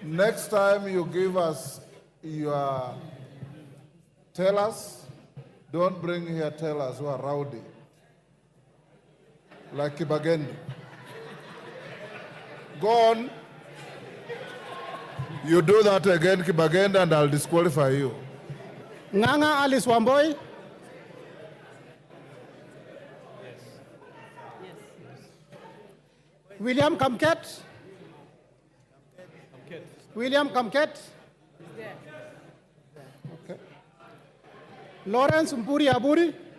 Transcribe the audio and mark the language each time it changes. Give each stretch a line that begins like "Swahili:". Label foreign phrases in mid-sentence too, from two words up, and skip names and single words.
English: Next time you give us your tellers, don't bring here tellers who are rowdy, like Kibagendi. Go on. You do that again, Kibagendi, and I'll disqualify you. Nganga Alice Wamboi. William Kamket. William Kamket. Okay. Lawrence Mpuri Aburi.